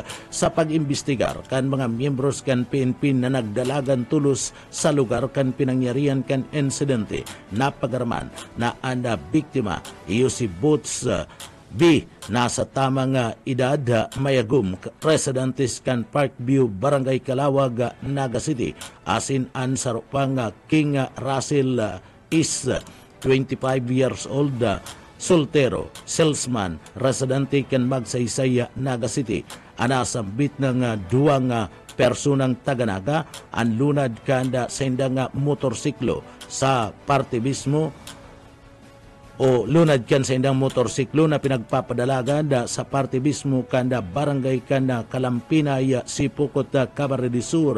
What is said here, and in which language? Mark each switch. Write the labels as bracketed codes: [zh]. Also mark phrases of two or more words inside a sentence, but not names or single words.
[bik] Sa pag-imbestigar kan mga miyembros kan PNP na nagdalagan tulos sa lugar kan pinangyarihan kan insidente, napagaraman na anda biktima iyo si Boots B [tl] nasa tamang edad, [bik] mayagum, residentes kan Parkview, Barangay Calawag, Naga City. Asin an sarupang King Russell [en] is 25 years old, [bik] soltero, salesman, residente kan Magsaysay, Naga City. Anasambit ng duwang personang Taganaga ang lunad kanda sa indang motorsiklo sa parte mismo o lunad kan sa indang motorsiklo na pinagpapadalagan sa parte mismo kanda barangay kanda Kalampinay, Sipukot, Camarines Sur.